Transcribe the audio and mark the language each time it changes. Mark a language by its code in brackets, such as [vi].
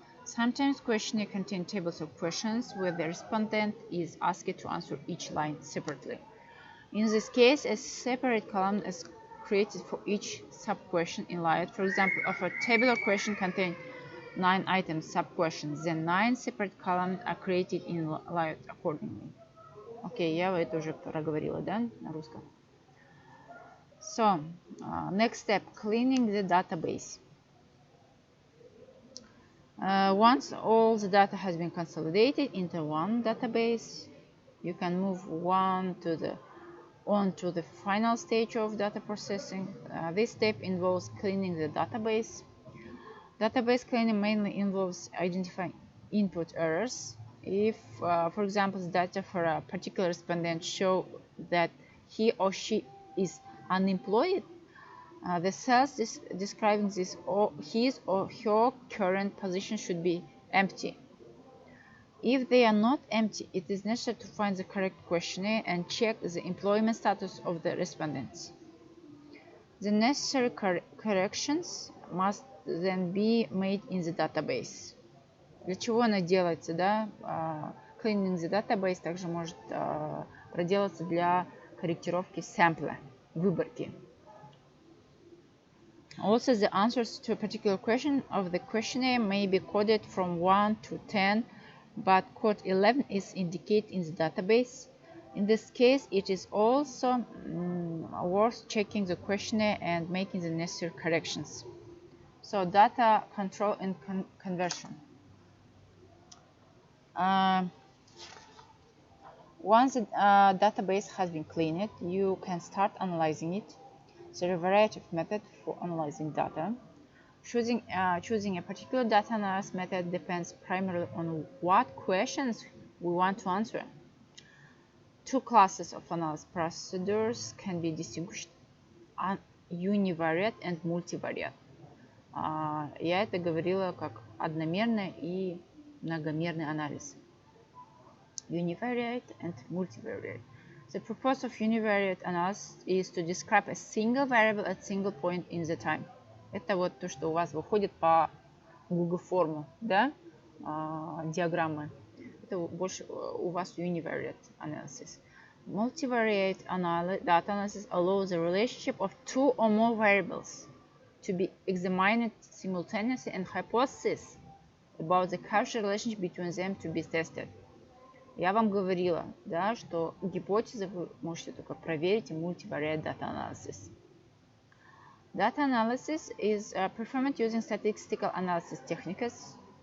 [en] Sometimes questionnaire contain tables of questions where the respondent is asked to answer each line separately. In this case, a separate column is created for each sub-question in LIAT. For example, if a tabular question contains 9 items sub-questions, then 9 separate columns are created in LIAT accordingly. [ru] Окей, я это уже проговорила, да, на русском. [en] So, next step, cleaning the database. Once all the data has been consolidated into one database, you can move on to the final stage of data processing. This step involves cleaning the database. Database cleaning mainly involves identifying input errors. If, for example, the data for a particular respondent show that he or she is unemployed, the cells describing his or her current position should be empty. If they are not empty, it is necessary to find the correct questionnaire and check the employment status of the respondents. The necessary corrections must then be made in the database. [ru] Для чего она делается, да? [en] Cleaning the database [ru] также может проделаться для корректировки сэмпла, выборки. [en] Also, the answers to a particular question of the questionnaire may be coded from 1 to 10, but code 11 is indicated in the database. In this case, it is also worth checking the questionnaire and making the necessary corrections. So, data control and conversion. Once the database has been cleaned, you can start analyzing it. There are a variety of methods for analyzing data. Choosing a particular data analysis method depends primarily on what questions we want to answer. Two classes of analysis procedures can be distinguished: univariate and multivariate. [ru] Я это говорила как одномерный и многомерный анализ. [en] Univariate and multivariate. The purpose of univariate analysis is to describe a single variable at single point in the time. [ru] Это вот то, что у вас выходит по Google форму, да, диаграммы. Это больше у вас [en] univariate analysis. Multivariate data analysis allows the relationship of two or more variables to be examined simultaneously and hypothesis about the causal relationship between them to be tested. [ru] Я вам говорила, да, что гипотезы вы можете только проверить [en] in multivariate data analysis. Data analysis is performed using statistical analysis techniques.